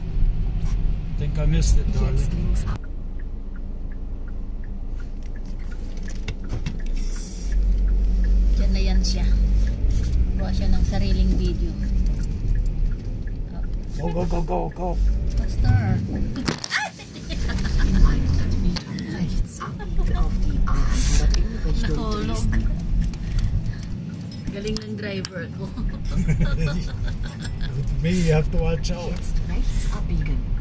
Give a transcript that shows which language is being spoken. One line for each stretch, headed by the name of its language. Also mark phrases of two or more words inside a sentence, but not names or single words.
English: Think I missed it, darling.
Filipino: Diyan na yan siya. Gawa siya ng sariling video. Go. Pastor.
German: In 100 Metern rechts abbiegen auf die A100 in Richtung
Filipino: Nahulog.
German: Dresden.
Filipino: Galing ng driver ko.
English: With me, you have to watch out.
German: Jetzt rechts abbiegen.